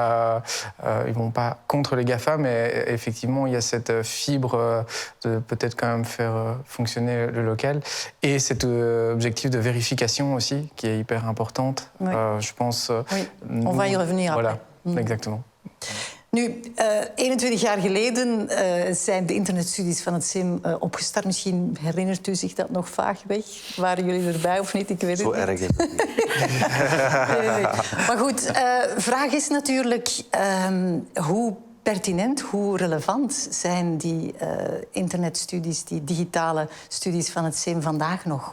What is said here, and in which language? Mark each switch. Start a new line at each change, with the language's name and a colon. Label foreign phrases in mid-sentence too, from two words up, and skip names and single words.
French: Ils ne vont pas contre les GAFA, mais effectivement, il y a cette fibre de peut-être quand même faire fonctionner le local. Et cet objectif de vérification aussi, qui est hyper importante. Oui. Je pense... Oui, on va y revenir voilà, après. exactement.
Dutch: Nu, 21 jaar geleden zijn de internetstudies van het SIM opgestart. Misschien herinnert u zich dat nog vaagweg. Waren jullie erbij of niet? Ik weet het Zo niet. erg is het niet. Nee. Maar goed, vraag is natuurlijk hoe pertinent, hoe relevant zijn die internetstudies, die digitale studies van het SIM vandaag nog?